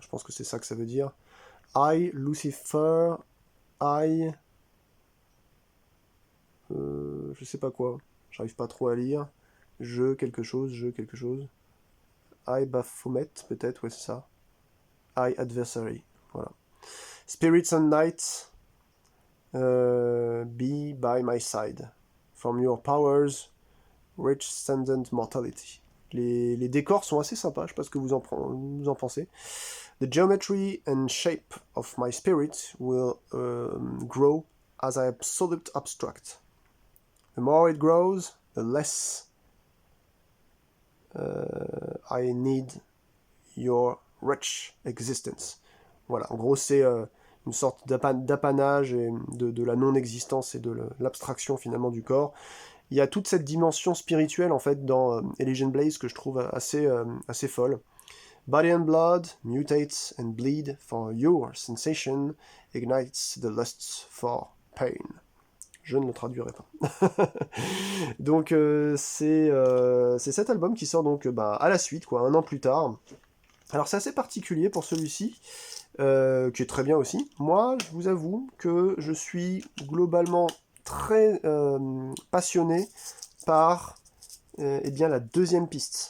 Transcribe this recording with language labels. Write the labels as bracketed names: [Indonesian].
[French] Je pense que c'est ça que ça veut dire. [English] I, Lucifer, I, [French] je sais pas quoi, j'arrive pas trop à lire. Je quelque chose, [English] I, Baphomet, [French] peut-être, ouais, c'est ça. [English] I, adversary, voilà. Spirits and night, be by my side. From your powers, transcendent mortality. [French] Les décors sont assez sympas, je sais pas ce que vous en pensez. [English] The geometry and shape of my spirit will grow as I absolute abstract. The more it grows, the less I need your wretched existence. [French] Voilà, en gros, c'est une sorte d'apanage et de la non-existence et de l'abstraction finalement du corps. Il y a toute cette dimension spirituelle en fait dans Elysian Blaze que je trouve assez folle. [English] Body and blood mutates and bleed for your sensation, ignites the lusts for pain. [French] Je ne le traduirai pas. Donc c'est cet album qui sort donc à la suite, quoi, un an plus tard. Alors c'est assez particulier pour celui-ci, qui est très bien aussi. Moi, je vous avoue que je suis globalement très passionné par eh bien, la deuxième piste.